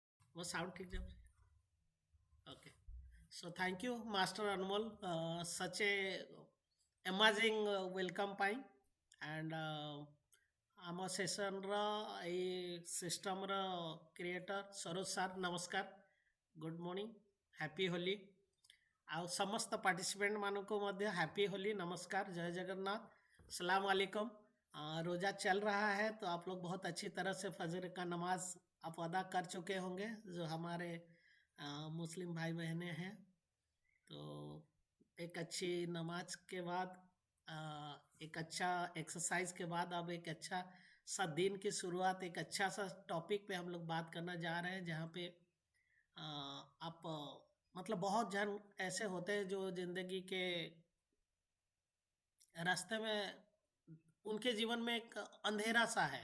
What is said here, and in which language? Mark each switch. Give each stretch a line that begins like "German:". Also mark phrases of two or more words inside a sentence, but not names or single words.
Hindi: वो साउंड ठीक जाए.
English: Okay. So thank you, Master Anmol, such a amazing welcome
Odia: ପାଇଁ and ଆମ ସେସନର ଏଇ ସିଷ୍ଟମର କ୍ରିଏଟର ସରୋଜ ସାର୍ ନମସ୍କାର,
English: good morning, happy holi.
Odia: ଆଉ ସମସ୍ତ ପାର୍ଟିସିପେଣ୍ଟ ମାନଙ୍କୁ ମଧ୍ୟ
English: happy holi,
Odia: नमस्कार, जय जगन्नाथ,
Arabic: سلام عليكم.
Hindi: रोज़ा चल रहा है तो आप लोग बहुत अच्छी तरह से फजर का नमाज आप अदा कर चुके होंगे, जो हमारे मुस्लिम भाई बहनें हैं। तो एक अच्छी नमाज के बाद एक अच्छा एक्सरसाइज के बाद अब एक अच्छा सा दिन की शुरुआत, एक अच्छा सा टॉपिक पे हम लोग बात करना जा रहे हैं, जहाँ पे आप मतलब बहुत जन ऐसे होते हैं जो जिंदगी के रास्ते में उनके जीवन में एक अंधेरा सा है।